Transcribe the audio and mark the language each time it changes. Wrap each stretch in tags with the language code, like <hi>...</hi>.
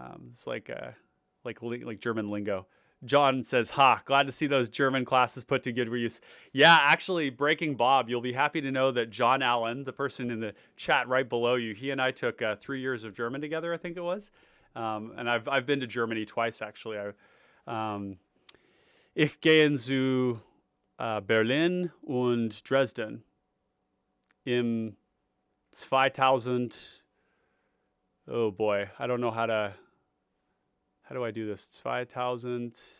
<en>It's like German lingo. John says, "Ha, glad to see those German classes put to good use." Yeah, actually, Breaking Bob, you'll be happy to know that John Allen, the person in the chat right below you, he and I took 3 years of German together, I think it was. And I've been to Germany twice actually.</en> <de>Ich gehe zu Berlin und Dresden im 2000.</de> <en>Oh boy, I don't know how do I do this? It's 2000.</en>